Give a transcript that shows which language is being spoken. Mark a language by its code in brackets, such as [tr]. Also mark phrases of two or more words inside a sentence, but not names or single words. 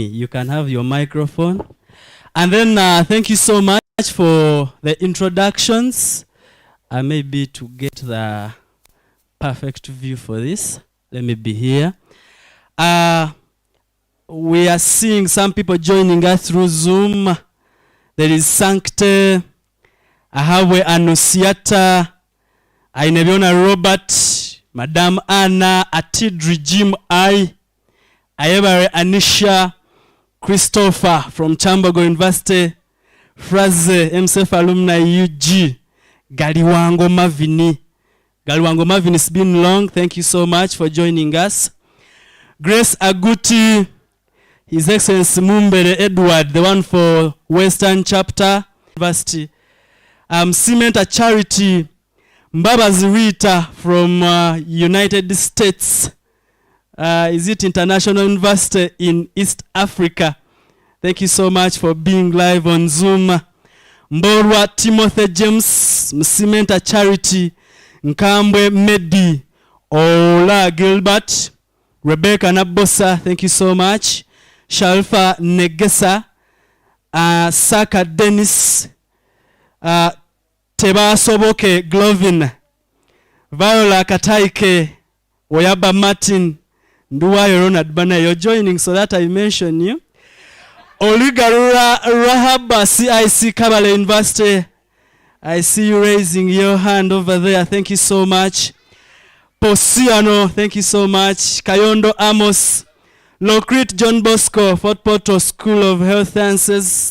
[en] You can have your microphone. And then thank you so much for the introductions. Maybe to get the perfect view for this, let me be here. We are seeing some people joining us through Zoom. There is Sancte, Ahawe Annunciata, Ainebiona Robert, Madame Anna, Atidri Jim I, Ayebare Anisha, Christopher from Chambogo University, Fraze, MCF alumni UG, Galiwango Mavini. Galiwango Mavini, it's been long. Thank you so much for joining us. Grace Aguti, His Excellency Mumbere Edward, the one for Western Chapter University. Cement Charity, Mbaba Zirita from United States. Is it International University in East Africa? Thank you so much for being live on Zoom. Mborwa Timothy James, Msimenta Charity, Nkambwe Medi, Ola Gilbert, Rebecca Nabosa, thank you so much. Shalfa Negesa, Saka Dennis, Teba Soboke Glovin, Viola Kataike, Oyaba Martin, Nduwayo Ronald Bana, you're joining so that I mention you. Oligarura Rahaba, CIC Kabale University. I see you raising your hand over there. Thank you so much. Posiano, thank you so much. Kayondo Amos. Locrit John Bosco, Fort Portal School of Health Sciences.